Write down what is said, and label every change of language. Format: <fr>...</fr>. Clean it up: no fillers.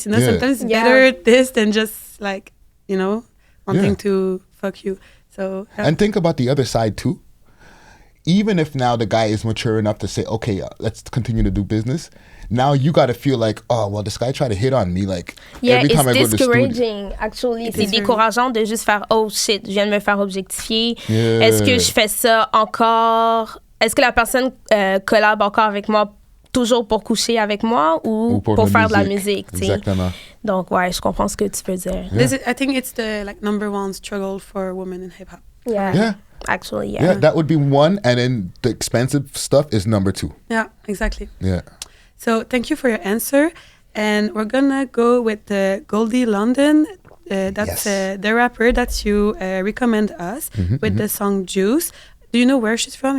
<en>Sometimes it's better this than just like, wanting to fuck you. So And think about the other side too. Even if now the guy is mature enough to say, okay, let's continue to do business, now you got to feel like, oh, well, this guy tried to hit on me. Like, every time I go to the studio. It's discouraging, actually.</en> <fr>C'est décourageant de juste faire, oh shit, je viens de me faire objectifier. Est-ce que je fais ça encore? Est-ce que la personne collab encore avec moi toujours pour coucher avec moi ou pour faire de la musique? Exactement. Donc, ouais, je comprends ce que tu veux dire.</fr> <en>I think it's the number one struggle for women in hip-hop. Yeah. Actually, yeah, that would be one, and then the expensive stuff is number two. Yeah, exactly. Yeah. So thank you for your answer, and we're gonna go with the Goldie London. That's the rapper that you recommend us with the song Juice. Do you know where she's from?</en>